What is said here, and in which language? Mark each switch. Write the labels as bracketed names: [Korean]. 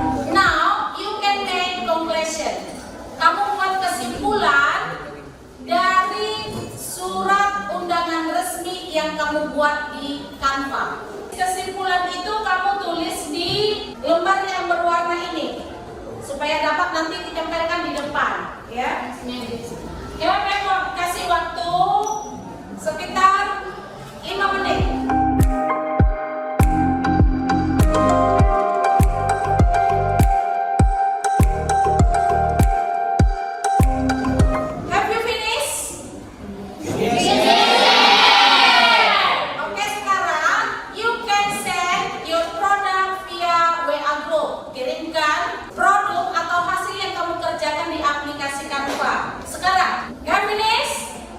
[English] Now you can make conclusion. [Indonesian] Kamu buat kesimpulan dari surat undangan resmi yang kamu buat di Canva. Kesimpulan itu kamu tulis di lembar yang berwarna ini supaya dapat nanti ditempelkan di depan ya. Ya, Mem kasih waktu sekitar 5 menit. [English] Have you finished? Oke, [Indonesian] sekarang [English] you can send your product via WA group. [Indonesian] Kirimkan produk atau hasil yang kamu kerjakan di aplikasi Canva. Sekarang, [English] have finished?